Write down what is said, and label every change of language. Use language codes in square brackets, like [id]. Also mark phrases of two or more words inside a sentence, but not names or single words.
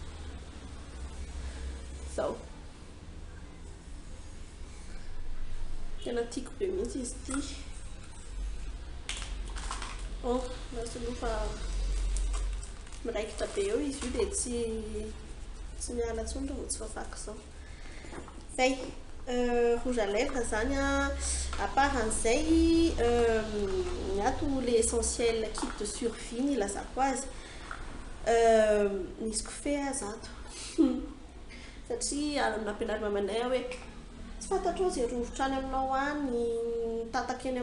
[mg] zao tena tiako be mihitsy izy ty nasolofa miraikitra be eo izy io dia tsy miala tsony raha vao tsy fafako zao zay [fr] rouge à lèvres [mg] zany a [fr] à part [mg] an'izay miato [fr] le essentiel kit de survie [mg] ny ilazako azy misy kofehy azato satria nampianary mamanay hoe tsy fantatrao zay rovotra any aminao any tataka eny